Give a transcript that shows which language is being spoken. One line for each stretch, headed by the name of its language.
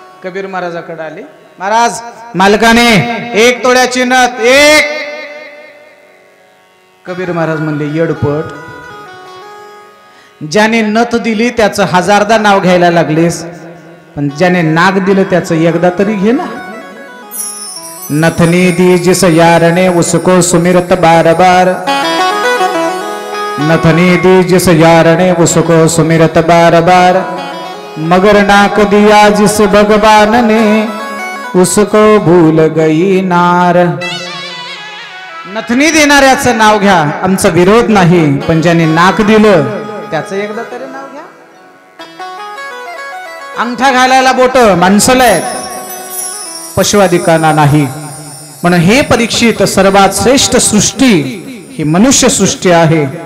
Marathi: कबीर महाराजाकडे आली, महाराज मालकाने 1 तोळ्याची नथ, 1. कबीर महाराज म्हणले येडपट, ज्याने नथ दिली त्याचं 1000दा नाव घ्यायला लागलीस, पण ज्याने नाक दिलं त्याचं एकदा तरी घे ना.
Hindi: नथनी दी जिस यारने उसको सुमिरत बार बार, नथनी दी जिस यारने उसको सुमिरत बार बार, मगर नाक दिया जिस भगवान ने उसको भूल गई नार.
Marathi: नथनी देणाऱ्याचं नाव घ्या, आमचा विरोध नाही, पण ज्याने नाक दिलं त्याचं एकदा तरी नाव घ्या. अंगठा घालायला बोट माणसाला आहेत, पशुआदिकांना नाही. म्हणून हे परीक्षित, सर्वात श्रेष्ठ सृष्टी ही मनुष्य सृष्टी आहे.